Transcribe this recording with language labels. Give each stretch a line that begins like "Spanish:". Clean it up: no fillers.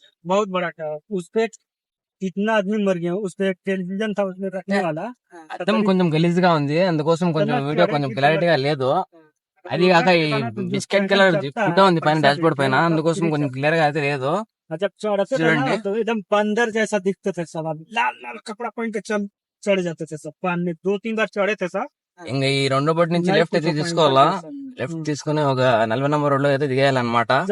Hindi: बहुत बड़ा था, उस पे कितना आदमी मर गया. उस पे टेलीविजन था, उसमें रखने वाला.
Telugu: అర్థం కొంచెం గలీజ్ గా ఉంది, అందుకోసం కొంచెం వీడియో కొంచెం క్లారిటీగా లేదు. అది కాక ఈ బిస్కెట్ కలర్ ఫుడ్ ఉంది పైన డాష్ బోర్డ్ పైన, అందుకోసం కొంచెం క్లియర్ గా అయితే లేదు. చూడండి,
Hindi: एकदम बंदर जैसा दिखते थे सब, लाल लाल कपड़ा पहन के चढ़ जाते थे सब. पानी में 2-3 बार चढ़े थे सब.
Telugu: ఇంకా ఈ రెండో బోట్ నుంచి లెఫ్ట్ అయితే తీసుకోవాలా. లెఫ్ట్ తీసుకుని ఒక 40 నంబర్ రోడ్ లో అయితే దిగేయాలన్నమాట.